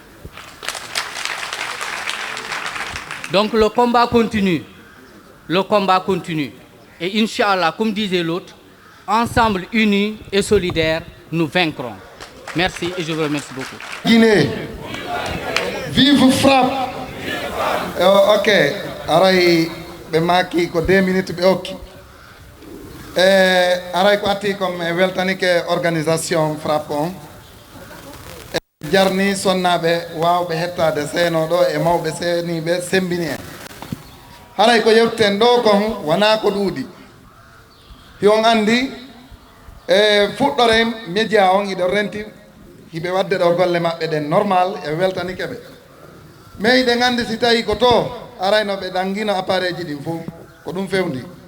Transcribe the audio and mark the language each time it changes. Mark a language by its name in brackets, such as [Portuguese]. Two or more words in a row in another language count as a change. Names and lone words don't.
[French] Donc le combat continue. Le combat continue. Et Inch'Allah, comme disait l'autre, ensemble unis et solidaires, nous vaincrons. Merci et je vous remercie beaucoup. Guinée, vive FRAPP. [Fula] Ok, aray be maki ko 2 minutes be okki. Aray ko atti comme weltanike organisation FRAPP on. Jarni sonnaɓe wawɓe hettade seeno ɗo e mawɓe seeniɓe sembini en haray ko yewten ɗo kon wona ko ɗuuɗi hion andi e fuɗɗore média on iɗo renti hiɓe wadde ɗo golle maɓɓe ɗen normal e weltanike ɓe mais iɗen andi si tawi ko to arayno ɓe ɗangino appareil ji ɗin fof ko ɗum fewndi